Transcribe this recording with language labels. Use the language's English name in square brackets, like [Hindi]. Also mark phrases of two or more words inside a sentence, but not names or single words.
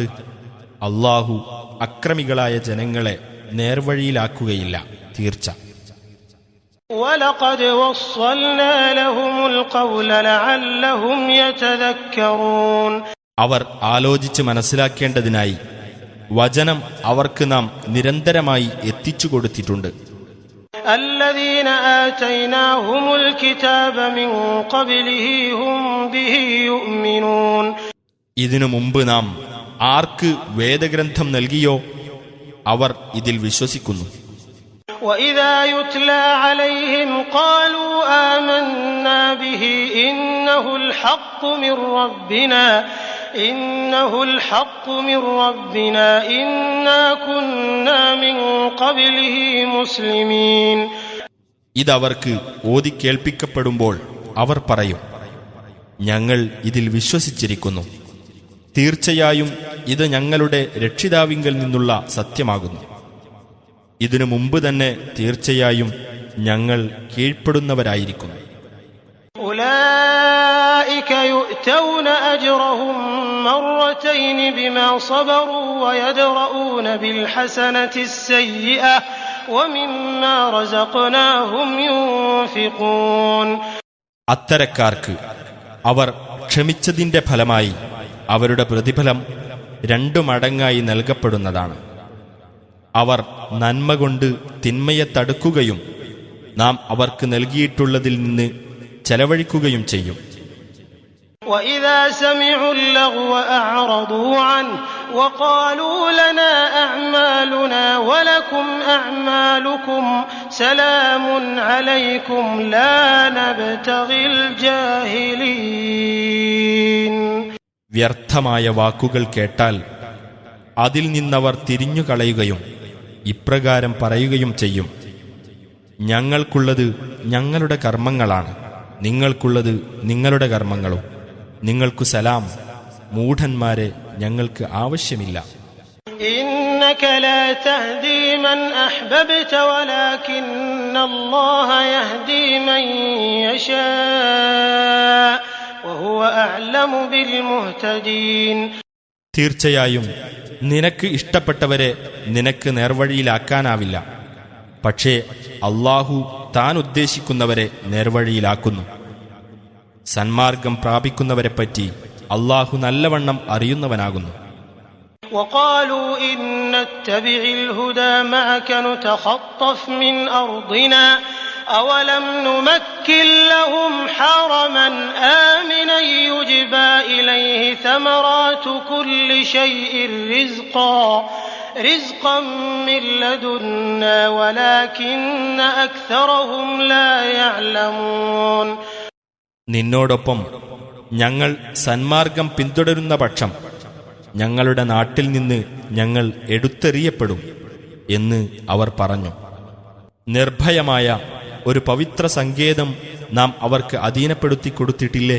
[Malayalam] അള്ളാഹു അക്രമികളായ ജനങ്ങളെ നേർവഴിയിലാക്കുകയില്ല, തീർച്ച. [Arabic] وَلَقَدْ وَصَّلْنَا لَهُمُ الْقَوْلَ لَعَلَّهُمْ يَتَذَكَّرُونَ. [Malayalam] അവർ ആലോചിച്ച് മനസ്സിലാക്കേണ്ടതിനായി വചനം അവർക്ക് നാം നിരന്തരമായി എത്തിച്ചു കൊടുത്തിട്ടുണ്ട്. [Arabic] الَّذِينَ آتَيْنَاهُمُ الْكِتَابَ مِنْ قَبْلِهِ هُمْ بِهِ يُؤْمِنُونَ. [Malayalam] ഇതിനു മുമ്പ് നാം ആർക്ക് വേദഗ്രന്ഥം നൽകിയോ അവർ ഇതിൽ വിശ്വസിക്കുന്നു. [Arabic] وَإِذَا يُتْلَى عَلَيْهِمْ قَالُوا آمَنَّا بِهِ إِنَّهُ الْحَقُّ مِنْ رَبِّنَا إِنَّا كُنَّا مِنْ قَبْلِهِ مُسْلِمِينَ. [Malayalam] ഇതവർക്ക് ഓതിക്കേൾപ്പിക്കപ്പെടുമ്പോൾ അവർ പറയും, ഞങ്ങൾ ഇതിൽ വിശ്വസിച്ചിരിക്കുന്നു, തീർച്ചയായും ഇത് ഞങ്ങളുടെ രക്ഷിതാവിങ്കൽ നിന്നുള്ള സത്യമാകുന്നു. ഇതിനു മുമ്പ് തന്നെ തീർച്ചയായും ഞങ്ങൾ കീഴ്പ്പെടുന്നവരായിരിക്കുന്നു. [Arabic] أولئك يؤتون أجرهم مرتين بما صبروا ويدرؤون بالحسنة السيئة ومما رزقناهم ينفقون. [Malayalam] അത്തരക്കാർക്ക് അവർ ക്ഷമിച്ചതിന്റെ ഫലമായി അവരുടെ പ്രതിഫലം 2 മടങ്ങായി നൽകപ്പെടുന്നതാണ്. അവർ നന്മ കൊണ്ട് തിന്മയെ തടുക്കുകയും നാം അവർക്ക് നൽകിയിട്ടുള്ളതിൽ നിന്ന് ചെലവഴിക്കുകയും ചെയ്യും. [Arabic] وَإِذَا سَمِعُوا اللَّغْوَ أَعْرَضُوا عَنْهُ وَقَالُوا لَنَا أَعْمَالُنَا وَلَكُمْ أَعْمَالُكُمْ سَلَامٌ عَلَيْكُمْ لَا نَبْتَغِي الْجَاهِلِينَ. [Malayalam] വ്യർത്ഥമായ വാക്കുകൾ കേട്ടാൽ അതിൽ നിന്നവർ തിരിഞ്ഞുകളയുകയും ഇപ്രകാരം പറയുകയും ചെയ്യും, ഞങ്ങൾക്കുള്ളത് ഞങ്ങളുടെ കർമ്മങ്ങളാണ്, നിങ്ങൾക്കുള്ളത് നിങ്ങളുടെ കർമ്മങ്ങളും, നിങ്ങൾക്കു സലാം, മൂഢന്മാരെ ഞങ്ങൾക്ക് ആവശ്യമില്ല. [Arabic] إنك لا تهدي من أحببت ولكن الله يهدي من يشاء وهو أعلم بالمهتدين. [Malayalam] തീർച്ചയായും നിനക്ക് ഇഷ്ടപ്പെട്ടവരെ നിനക്ക് നേർവഴിയിലാക്കാനാവില്ല, പക്ഷേ അള്ളാഹു താൻ ഉദ്ദേശിക്കുന്നവരെ നേർവഴിയിലാക്കുന്നു. സന്മാർഗം പ്രാപിക്കുന്നവരെപ്പറ്റി അള്ളാഹു നല്ലവണ്ണം അറിയുന്നവനാകുന്നു. [Arabic] وقالوا إن نتبع الهدى معك نتخطف من أرضنا أولم نمكن لهم حرما آمنا يجبى إليه ثمرات كل شيء رزقا من لدنا ولكن أكثرهم لا يعلمون. [Malayalam] നിന്നോടൊപ്പം ഞങ്ങൾ സന്മാർഗം പിന്തുടരുന്ന പക്ഷം ഞങ്ങളുടെ നാട്ടിൽ നിന്ന് ഞങ്ങൾ എടുത്തെറിയപ്പെടും എന്ന് അവർ പറഞ്ഞു. നിർഭയമായ ഒരു പവിത്ര സങ്കേതം നാം അവർക്ക് അധീനപ്പെടുത്തി കൊടുത്തിട്ടില്ലേ?